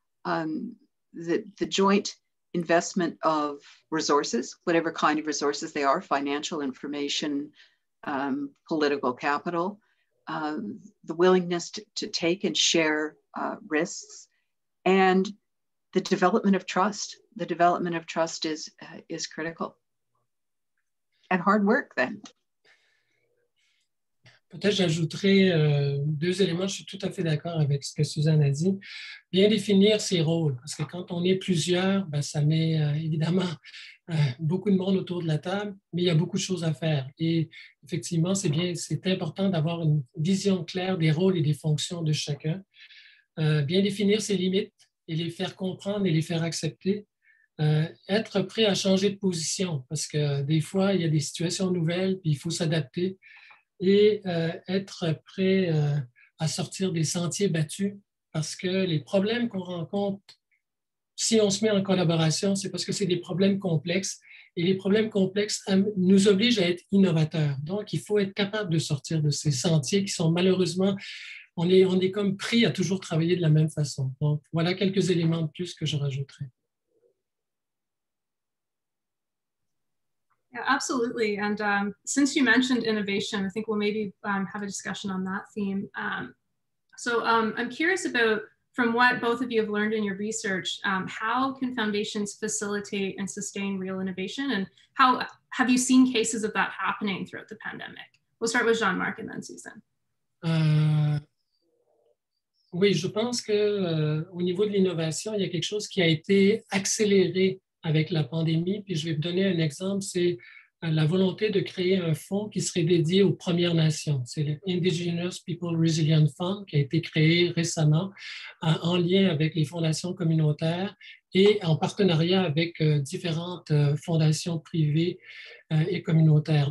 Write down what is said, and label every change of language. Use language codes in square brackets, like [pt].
[en] The joint investment of resources, whatever kind of resources they are, financial, information, political capital, the willingness to take and share risks, and the development of trust. The development of trust is critical. And hard work then. [fr] Peut-être j'ajouterai deux éléments. Je suis tout à fait d'accord avec ce que Suzanne a dit. Bien définir ses rôles, parce que quand on est plusieurs, ben, ça met évidemment beaucoup de monde autour de la table, mais il y a beaucoup de choses à faire. Et effectivement, c'est important d'avoir une vision claire des rôles et des fonctions de chacun. Bien définir ses limites et les faire comprendre et les faire accepter. Être prêt à changer de position, parce que des fois, il y a des situations nouvelles, puis il faut s'adapter. Et être prêt à sortir des sentiers battus, parce que les problèmes qu'on rencontre, si on se met en collaboration, c'est parce que c'est des problèmes complexes, et les problèmes complexes nous obligent à être innovateurs. Donc, il faut être capable de sortir de ces sentiers qui sont malheureusement, on est comme pris à toujours travailler de la même façon. Donc, voilà quelques éléments de plus que je rajouterai. [en] Yeah, absolutely. And since you mentioned innovation, I think we'll maybe have a discussion on that theme. So I'm curious about, from what both of you have learned in your research, how can foundations facilitate and sustain real innovation? And how have you seen cases of that happening throughout the pandemic? We'll start with Jean-Marc and then Susan. [fr] Oui, je pense qu'au niveau de l'innovation, il y a quelque chose qui a été accéléré avec la pandémie. Puis je vais vous donner un exemple, c'est la volonté de créer un fonds qui serait dédié aux Premières Nations. C'est le Indigenous People Resilience Fund qui a été créé récemment en lien avec les fondations communautaires et en partenariat avec différentes fondations privées et communautaires.